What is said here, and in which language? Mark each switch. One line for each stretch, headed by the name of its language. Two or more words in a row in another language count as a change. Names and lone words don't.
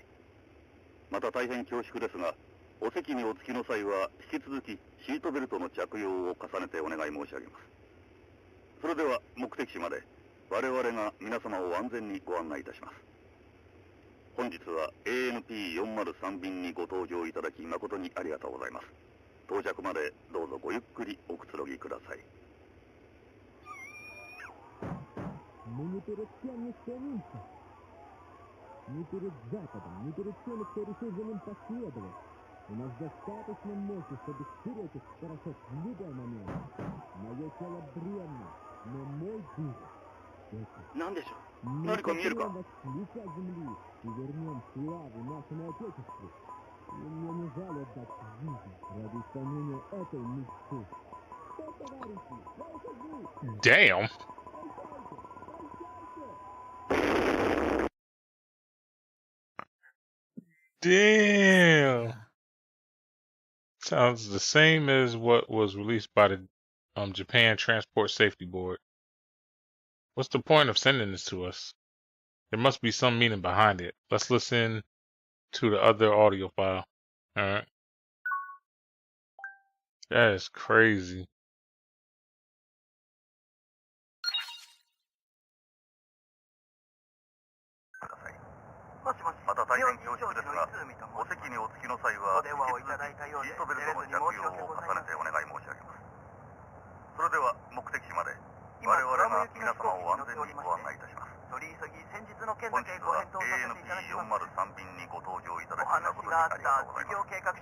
Japanese: また大変恐縮ですが、お席にお着きの際は引き続きシートベルトの着用を重ねてお願い申し上げます。それでは目的地まで我々が皆様を安全にご案内いたします。本日は ANP403 便にご搭乗いただき誠にありがとうございます。到着までどうぞごゆっくりおくつろぎください。
Russian: Мы не перед кем не склонимся. Ни перед Западом, ни перед теми, кто решил за ним последовать. У нас достаточно мощи, чтобы стереть их с парашют в любой момент. Мое тело бренно, но мой дух...
Japanese: 何でしょう？何か見えるか？
Russian: лица земли и вернем славу нашему Отечеству. И мне не жаль отдать жизнь ради исполнения этой мечты. Что, товарищи, выходи!
English: Damn. Damn. Sounds the same as what was released by the Japan Transport Safety Board. What's the point of sending this to us? There must be some meaning behind it. Let's listen to the other audio file. Alright. That is crazy.
Japanese: また大変恐縮ですが、お席にお着きの際は、引き続きシートベルトの着用を重ねてお願い申し上げます。それでは目的地まで我々が皆様を安全にご案内いたします。本日は ANP403 便にご搭乗いただき誠にありがとうございます。